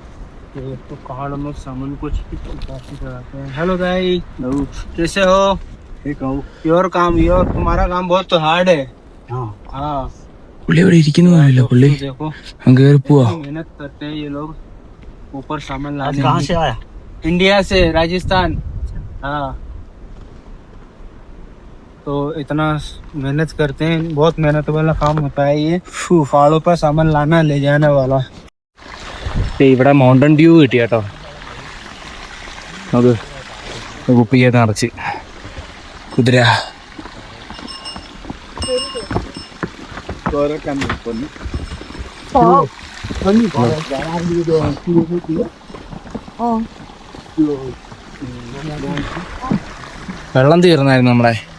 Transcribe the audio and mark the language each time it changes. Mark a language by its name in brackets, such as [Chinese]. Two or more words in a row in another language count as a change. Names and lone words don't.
[Hindi] तो पहाड़ों में सामान कुछ काफी कराते हैं। [English] hello guys, [Hindi] कैसे हो? योर काम योर तुम्हारा काम बहुत हार्ड है. हाँ [Malayalam] പുള്ളി ഇവിടെ ഇരിക്കുന്നതല്ലോ പുള്ളി. [Hindi] देखो [Malayalam] കയറി പോവാ. [Hindi] मेहनत करते हैं ये लोग ऊपर सामान लाने. कहाँ से आया? इंडिया से, राजस्थान. हाँ तो इतना मेहनत करते हैं, बहुत मेहनत वाला काम होता है ये. पहाड़ों पर सामान लाना ले जाने वाला. [Malayalam] ഇവിടെ മൗണ്ടൻ ഡ്യൂ കിട്ടി കേട്ടോ. അത് കുപ്പിയെ നിറച്ച് കുതിര. വെള്ളം തീർന്നായിരുന്നു നമ്മളെ.